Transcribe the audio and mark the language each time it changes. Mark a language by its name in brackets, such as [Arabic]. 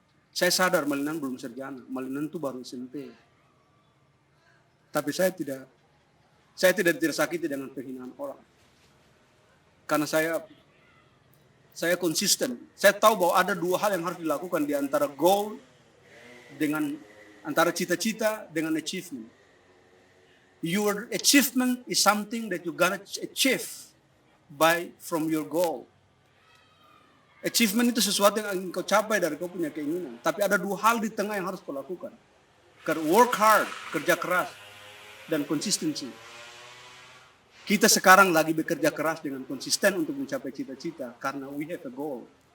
[Indonesian] Saya sadar Malinan belum sarjana, Malinan itu baru SMP. Tapi saya tidak tersakiti dengan penghinaan orang. Karena saya konsisten. Saya tahu bahwa ada 2 hal yang harus dilakukan di antara goal dengan antara cita-cita dengan achievement. [English] Your achievement is something that you gonna achieve from your goal. [Indonesian] Achievement itu sesuatu yang ingin kau capai dari kau punya keinginan. Tapi ada 2 hal di tengah yang harus kau lakukan. [English] Work hard, [Indonesian] kerja keras, dan konsistensi. Kita sekarang lagi bekerja keras dengan konsisten untuk mencapai cita-cita karena [English] we have a goal.